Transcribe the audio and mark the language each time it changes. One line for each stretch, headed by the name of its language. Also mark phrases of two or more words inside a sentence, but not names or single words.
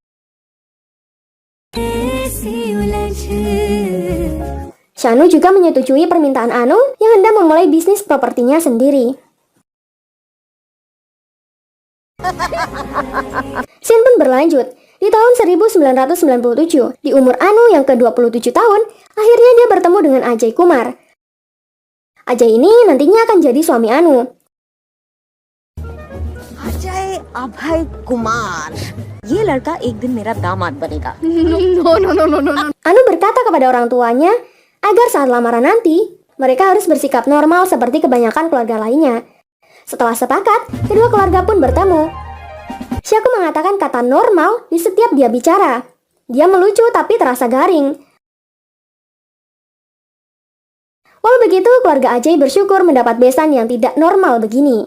Indonesian: Shanu juga menyetujui permintaan Anu yang hendak memulai bisnis propertinya sendiri. Scene pun berlanjut. Di tahun 1997, di umur Anu yang ke-27 tahun, akhirnya dia bertemu dengan Ajay Kumar. Ajay ini nantinya akan jadi suami Anu.
Hindi: अजय अभय कुमार ये लड़का एक दिन मेरा दामाद बनेगा
Indonesian: Anu berkata kepada orang tuanya agar saat lamaran nanti, mereka harus bersikap normal seperti kebanyakan keluarga lainnya. Setelah sepakat, kedua keluarga pun bertemu. Syaku mengatakan kata normal di setiap dia bicara. Dia melucu tapi terasa garing. Walau begitu, keluarga Ajay bersyukur mendapat besan yang tidak normal begini.